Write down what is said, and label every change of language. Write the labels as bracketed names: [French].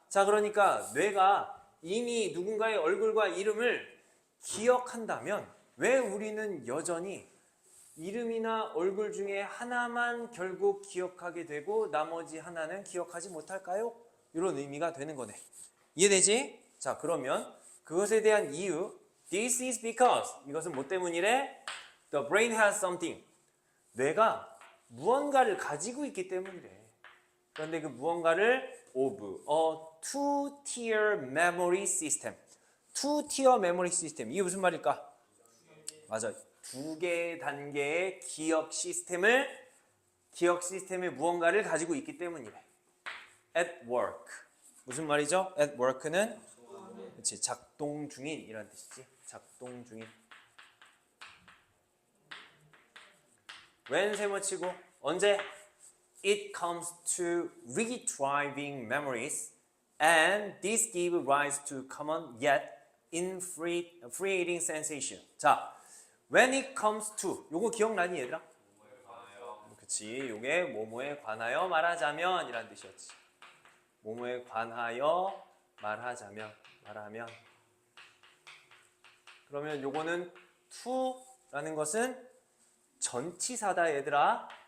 [Korean] 자 그러니까 뇌가 이미 누군가의 얼굴과 이름을 기억한다면 왜 우리는 여전히 이름이나 얼굴 중에 하나만 결국 기억하게 되고 나머지 하나는 기억하지 못할까요? 이런 의미가 되는 거네. 이해되지? 자 그러면 그것에 대한 이유 [English] This is because [Korean] 이것은 뭐 때문이래? [English] The brain has something [Korean] 뇌가 무언가를 가지고 있기 때문이래. 그런데 그 무언가를 [English] of a two-tier memory system [Korean] two-tier memory system 이게 무슨 말일까? 맞아. 2개 단계의 기억 시스템에 무언가를 가지고 있기 때문이래. [English] At work [Korean] 무슨 말이죠? At work는 그치, 작동 중인 이란 뜻이지. 작동 중인. when 세모치고 언제? [English] It comes to retrieving memories and this gives rise to common yet infuriating sensation. [Korean] 자, [English] when it comes to [Korean] 요거 기억나니 얘들아? 그치, 요게 뭐뭐에 관하여 말하자면 이란 뜻이었지. 뭐뭐에 관하여 말하면 그러면 요거는 to라는 것은 전치사다 얘들아.